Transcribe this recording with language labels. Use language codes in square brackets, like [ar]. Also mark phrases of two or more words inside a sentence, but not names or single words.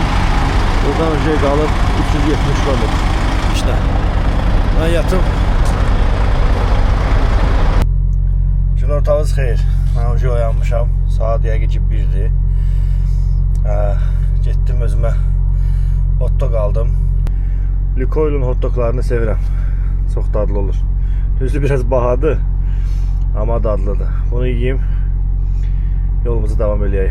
[tr] Buradan önce kalıp 370 kilometre. İşte. Ben yatım. [az] Gün ortağınız xeyir. [tr] Ben önce [az] oyanmışam. Saat yəqin ki 1'dir. Getdim özümə hot dog aldım. Lukoil'un hot doglarını sevirəm. Çok dadlı olur. Düzdür biraz bahadır. Ama dadlıdır. [tr] Bunu yiyeyim. [az] Yolumuza devam edək.